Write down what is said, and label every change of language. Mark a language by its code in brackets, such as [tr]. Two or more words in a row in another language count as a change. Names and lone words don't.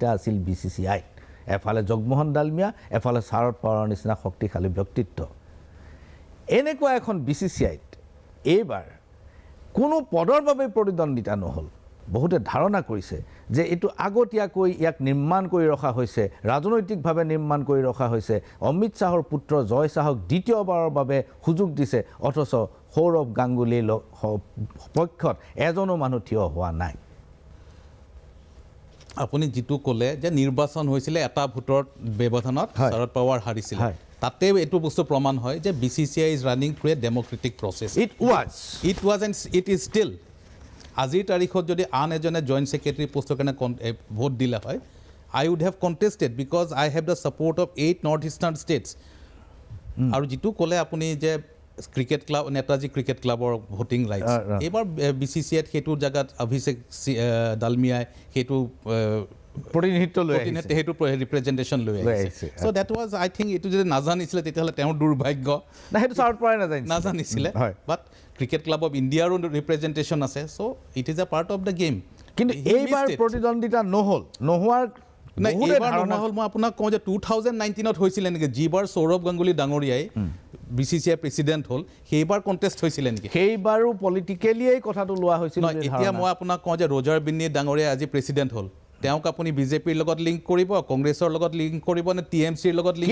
[as] আছিল BCCI এফালে জগমোহন ডালমিয়া এফালে শাৰদ পাৱাৰৰ নিচিনা শক্তিশালী ব্যক্তিত্ব এনেকুৱা এখন BCCIত এইবাৰ কোনো পদৰ বাবে প্ৰতিদ্বন্দিতা নহল বহুতে ধাৰণা কৰিছে যে এটো আগতীয়াকৈ ইয়াক নিৰ্মাণ কৰি ৰখা হৈছে ৰাজনৈতিকভাৱে নিৰ্মাণ কৰি ৰখা হৈছে অমিত শাহৰ পুত্ৰ জয় শাহক দ্বিতীয়বাৰৰ বাবে সুযোগ দিছে অথচ সৌৰভ গাংগুলীৰ পক্ষত এজনো মানুহ থিয় হোৱা নাই আপুনি যেটো ক'লে যে নিৰ্বাচন হৈছিল এটা ভোটৰ ব্যৱধানত শাৰদ পাৱাৰ হাৰিছিল তাতে এটো বস্তু প্ৰমাণ হয় যে [en] BCCI is running through a democratic process it was and it is still [as] আজিৰ তাৰিখত যদি আন এজনে [en] joint secretary [as] পোষ্টৰ কাৰণে ভোট দিলে হয় [en] I would have contested because I have the support of 8 northeastern states [as] আৰু যেটো ক'লে আপুনি যে ক্ৰিকেট ক্লাব নেতাজী ক্ৰিকেট ক্লাবৰ [en] voting rights [as] এবাৰ BCCI হেতু জাগাত অভিষেক ডালমিয়াই হেতু প্ৰতিনিধিত্ব লৈ আহিছে হেতু ৰিপ্ৰেজেন্টেশন লৈ আহিছে [en] so that was I think [as] এটো যদি নাজানিছিলে তেতিয়াহলে তেওঁৰ দুৰ্ভাগ্য না হেতু শাৰদ পাৱাৰে নাজানিছিলে বাট ক্ৰিকেট ক্লাব অফ ইণ্ডিয়াৰো ৰিপ্ৰেজেন্টেশন আছে [en] so it is a part of the game [as] কিন্তু এইবাৰ প্ৰতিদ্বন্দিতা নোহোৱাৰ এইবাৰ নহল মই আপোনাক কওঁ যে 2019ত হৈছিল নেকি যিবাৰ সৌৰভ গাংগুলী ডাঙৰীয়াই BCCI প্ৰেসিডেন্ট হল সেইবাৰ কন্টেস্ট হৈছিল নেকি সেইবাৰো পলিটিক্যালিয়ে কথাটো লোৱা হৈছিল এতিয়া মই আপোনাক কওঁ যে ৰজাৰ বিন্নী ডাঙৰীয়া আজি প্ৰেসিডেন্ট হল তেওঁক আপুনি বিজেপিৰ লগত লিংক কৰিব কংগ্ৰেছৰ লগত লিংক কৰিব নে TMCৰ লগত লিংক